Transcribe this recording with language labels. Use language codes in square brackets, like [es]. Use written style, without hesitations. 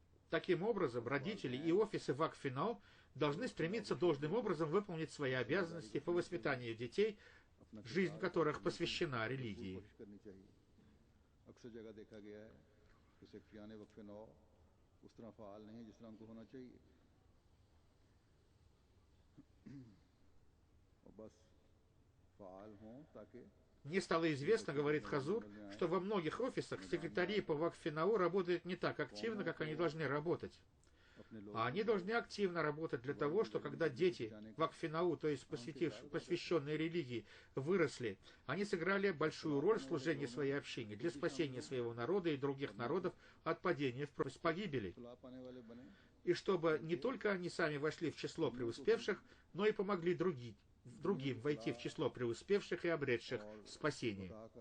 [ru] Таким образом, родители и офисы Вакф-и-нау должны стремиться должным образом выполнить свои обязанности по воспитанию детей, жизнь которых посвящена религии. [hi] अक्सर जगह देखा गया है कि सेक्रेटरियाने वक्फ-ए-नौ उस तरह फ़ाल नहीं है जिस तरह उनको होना चाहिए और बस फ़ाल हों ताकि [ru] Мне стало известно, говорит Хазур, что во многих офисах секретари по Вакф-и-нау работают не так активно, как они должны работать. А они должны активно работать для того, что когда дети Вакф-и-нау, то есть посвященные религии, выросли, они сыграли большую роль в служении своей общине, для спасения своего народа и других народов от падения в пропасть погибели. И чтобы не только они сами вошли в число преуспевших, но и помогли другим войти в число преуспевших и обретших спасение.